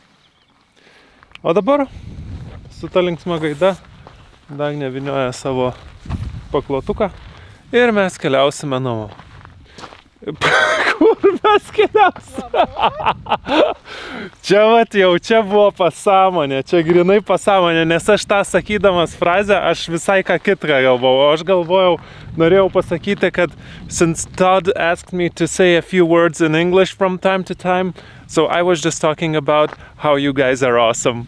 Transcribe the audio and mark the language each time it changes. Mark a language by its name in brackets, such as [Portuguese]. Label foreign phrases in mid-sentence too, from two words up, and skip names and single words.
[Lithuanian] O dabar su ta linksma gaida Dagnė vynioja savo paklotuką ir mes keliausime namo. Kur mes keliausime? Čia buvo pasąmonė, čia grinai pasąmonė, nes aš tą sakydamas frazę, aš visai ką kitką galvojau. Aš galvojau, norėjau pasakyti, kad [English] since Todd asked me to say a few words in English from time to time, so I was just talking about how you guys are awesome.